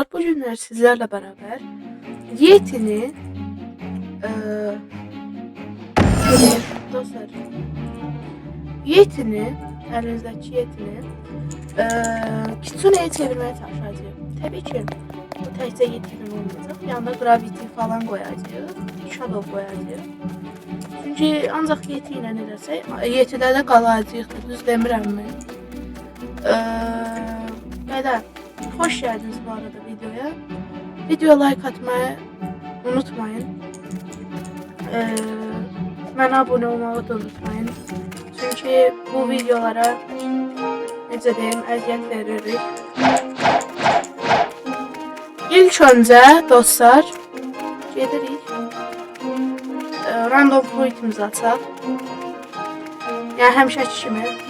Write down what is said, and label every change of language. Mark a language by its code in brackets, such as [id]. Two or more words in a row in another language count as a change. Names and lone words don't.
[tr] Bu günler sizlerle beraber Yeti'ni eee dostlar Yeti'ni elinizdeki Yeti'ni Kitsune'ye çevirmeye çalışacağım. [az] Tabii ki bu təkcə Yeti'nin olmayacaq. [tr] Yanına Gravity falan koyacağız. Shadow koyacağız. [az] Çünkü ancaq Yeti ilə eləsək, Yeti'də də qalacağıq. Düz demirəm mən. [tr] Belə hoş geldiniz bu arada videoya. Video like atmayı unutmayın. Bana abone olmayı da unutmayın. [az] Çünkü bu videolara necə deyim, əziyyət veririk. İlk öncə dostlar gedirik. Random fruitimizi açaq. Yəni həmişəki kimi.